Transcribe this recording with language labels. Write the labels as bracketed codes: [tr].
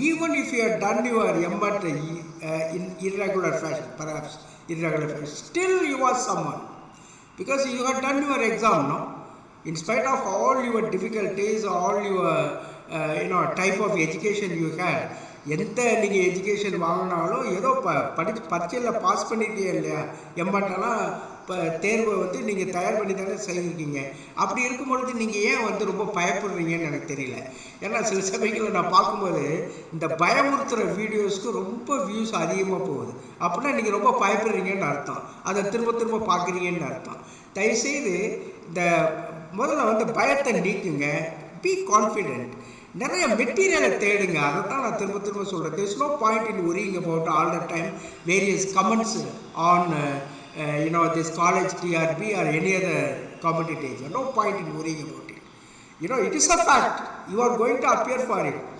[en] Even if you have done your MBAT in irregular fashion, perhaps irregular fashion, still you are someone, because you have done your exam, no? In spite of all your difficulties, all your type of education you had, [ta] எந்த நீங்கள் education வாங்கினாலும் ஏதோ பரீட்சையில் pass பண்ணியிருக்கீங்க இல்லையா? எம்பாட்டெல்லாம் இப்போ தேர்வை நீங்கள் தயார் பண்ணி தானே செய்திருக்கீங்க. அப்படி இருக்கும் பொழுது நீங்கள் ஏன் ரொம்ப பயப்படுறீங்கன்னு எனக்கு தெரியல. ஏன்னா சில சமயங்களில் நான் பார்க்கும்போது இந்த பயமுறுத்துகிற வீடியோஸ்க்கு ரொம்ப வியூஸ் அதிகமாக போகுது. அப்படின்னா நீங்கள் ரொம்ப பயப்படுறீங்கன்னு அர்த்தம், அதை திரும்ப திரும்ப பார்க்குறீங்கன்னு அர்த்தம். தயவுசெய்து இந்த முதல்ல பயத்தை நீக்குங்க. [en] Be confident. [ta] நிறைய மெட்டீரியலை தேடுங்க. அதை தான் நான் திரும்ப திரும்ப சொல்கிறேன். [en] There is no point in worrying about all the time various comments on this college TRB or any other competitive exam. No point in worrying about it. It is a fact. You are going to appear for it.